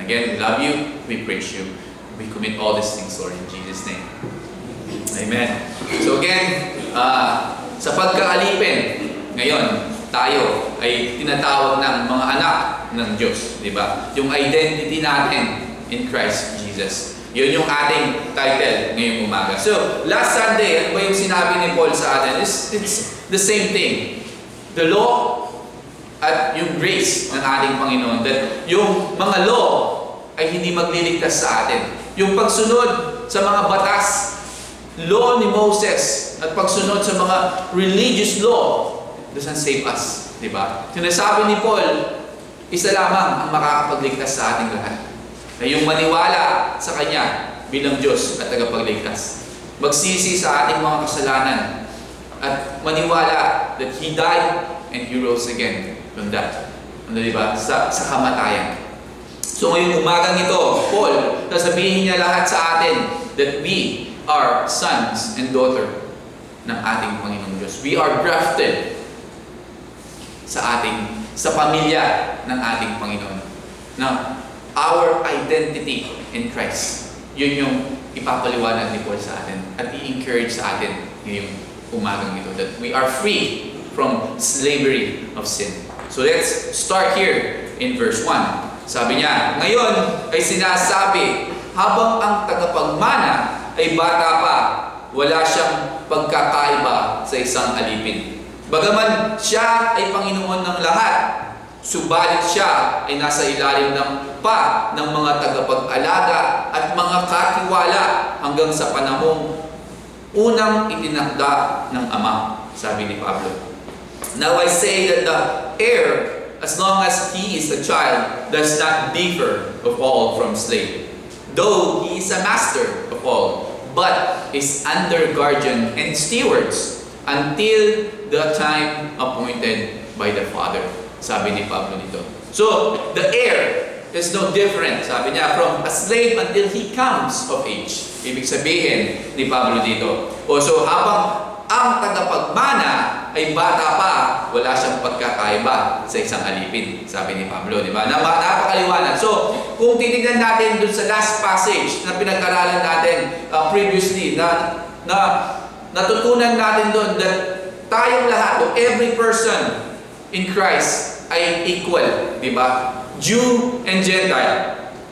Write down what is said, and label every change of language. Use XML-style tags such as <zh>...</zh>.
<en>Again, we love you, we praise you, we commit all these things, Lord, in Jesus' name. Amen.</en> <tl>So again, sa pagkaalipin, ngayon, tayo ay tinatawag ng mga anak ng Diyos, di ba? Yung identity natin in Christ Jesus. Yun yung ating title ngayong umaga. So, last Sunday, ano ba yung sinabi ni Paul sa atin? It's the same thing. The law at yung grace ng ating Panginoon. That yung mga law ay hindi magliligtas sa atin. Yung pagsunod sa mga batas, law ni Moses, at pagsunod sa mga religious law, doesn't save us. Diba? Sinasabi ni Paul, isa lamang ang makakapagligtas sa ating lahat. Na yung maniwala sa Kanya bilang Diyos at tagapagligtas. Magsisi sa ating mga kasalanan at maniwala</tl> <en>that He died and He rose again from that.</en> <tl>Ano, diba? Sa kamatayan. So ngayong umagang ito, Paul, sasabihin niya lahat sa atin</tl> <en>that we are sons and daughter</en> <tl>ng ating Panginoong Diyos. We are grafted sa pamilya ng ating Panginoon.</tl> <en>Now, our identity in Christ,</en> <tl>yun yung ipapaliwanag ni Paul sa atin at i-encourage sa atin ngayong umagang ito,</tl> <en>that we are free from slavery of sin. So let's start here in verse 1.</en> <tl>Sabi niya, ngayon ay sinasabi, habang ang tagapagmana ay bata pa, wala siyang pagkakaiba sa isang alipin. Bagaman siya ay Panginoon ng lahat, subalit siya ay nasa ilalim ng mga tagapag-alaga at mga katiwala hanggang sa panahong unang itinakda ng Ama, sabi ni Pablo.</tl> <en>Now I say that the heir, as long as he is a child, does not differ of all from slave, though he is a master of all, but is under guardian and stewards until the time appointed by the Father.</en> <tl>Sabi ni Pablo dito.</tl> <en>So, the heir is no different,</en> <tl>sabi niya,</tl> <en>from a slave until he comes of age.</en> <tl>Ibig sabihin ni Pablo dito. So, habang ang tagapagmana ay bata pa, wala siyang pagkakaiba sa isang alipin, sabi ni Pablo, di ba? Napakaliwanag. So, kung titignan natin dun sa last passage na pinag-aralan natin previously, na natutunan natin dun that tayong lahat, o every person in Christ ay equal, di ba? Jew and Gentile.</tl>